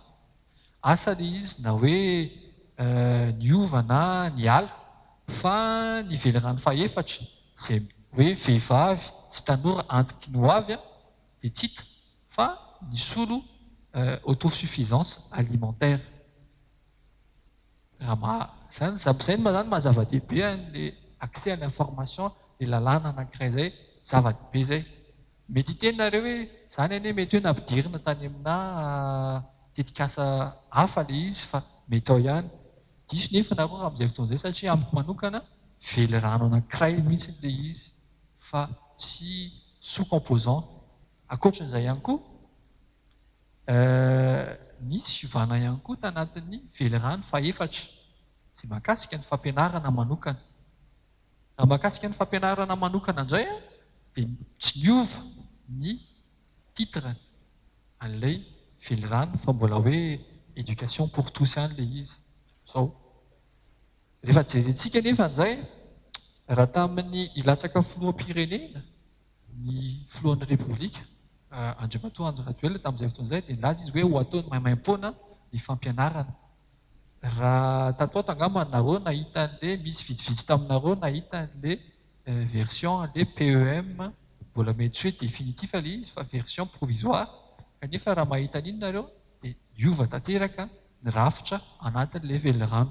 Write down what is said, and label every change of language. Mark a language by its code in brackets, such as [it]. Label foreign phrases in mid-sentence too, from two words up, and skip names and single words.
[mg] Asa ilay izy na hoe niova na niala, fa ny velirano fahaefatra izay hoe vehivavy sy tanora antoky ny hoavy dia tsy hita, fa nisolo [fr] autosuffisance alimentaire. [mg] Izay mazany mahazava-dehibe an'ilay [fr] accès à l'information, [mg] ilay lalàna anankiray izay zava-dehibe izay. Mety hitenareo hoe izany anie mety hoe nampidirina tany amina tetikasa hafa ilay izy, fa mety ao ihany. Diso nefa nareo raha amin'izay fotoana izay satria amiko manokana velirano anankiray mihitsy ilay izy, fa tsy sous-composant. Ankoatran'izay ihany koa, nisy fiovana ihany koa tanatin'ny velirano fahaefatra izay mahakasika ny fampianarana manokana. Raha mahakasika ny fampianarana manokana indray dia tsy niova ny titre an'ilay velirano, fa mbola hoe [fr] éducation pour tous [mg] ihany ilay izy. Izao. Rehefa jerentsika nefa an'izay, raha tamin'ny ilatsaka filoham-pirenena ny filohan'ny Repoblika, Andriamatoa Andry Rajoelina tamin'izay fotoana izay dia nilaza izy hoe ho ataony maimaim-poana ny fampianarana. Raha tatoato angamba nareo nahita an'ilay misy vitsivitsy taminareo nahita an'ilay version le PEM mbola mety hoe définitif ilay izy fa [fr] version provisoire [mg] kanefa raha mahita an'iny nareo dia hiova tanteraka ny rafitra anatin'ilay velirano.